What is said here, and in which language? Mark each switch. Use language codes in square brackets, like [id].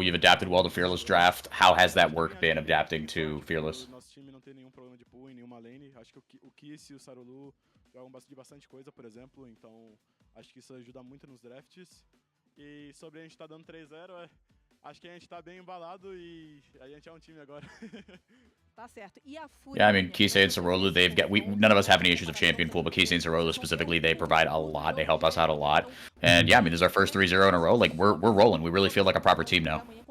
[en] You've adapted well to Fearless Draft. How has that work been adapting to Fearless? [pt] Nosso time não tem nenhum problema de pull em nenhuma lane. Acho que o Kiss e o Sarulu jogam bastante coisa, por exemplo. Então, acho que isso ajuda muito nos drafts. E sobre a gente tá dando 3-0, acho que a gente tá bem embalado e a gente é um time agora. Tá certo. E a Fúria? [en] Yeah, I mean, Kisei and Sarolu, none of us have any issues with champion pool, but Kisei and Sarolu specifically, they provide a lot. They help us out a lot. And yeah, I mean, this is our first 3-0 in a row. Like, we're rolling. We really feel like a proper team now.